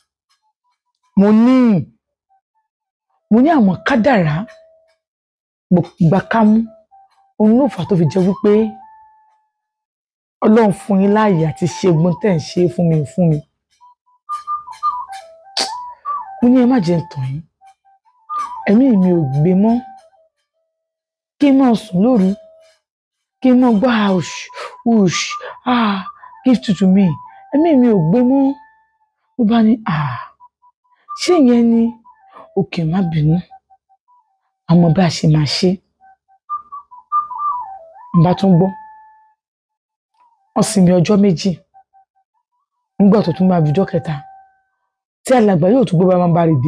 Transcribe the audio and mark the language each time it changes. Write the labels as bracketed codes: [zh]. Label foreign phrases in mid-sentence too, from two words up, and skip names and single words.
[yo] mo ní àwọn kádàrá gbà kámú òun ló fà tó fi jẹ́ wípé Ọlọ́run fún yín láàyè àti ṣe gbọ́n tẹ̀ ń ṣe fún mi mo ní ẹ má jẹ́ ń tàn yín ẹ̀mí mi ò gbé mọ́ kí n máa sùn lóru kí n máa gbọ́ [en] give to me [yo] ẹ̀mí mi ò gbé mọ́ mo bá ní ṣé ìyẹn ni òkè má bínú àmọ́ bá a ṣe máa ṣe n bá tún gbọ́ wọ́n sinmi ọjọ́ méjì nígbà tó tún máa fi ọjọ́ kẹta tí alàgbà yóò tún gbé bá máa bá rè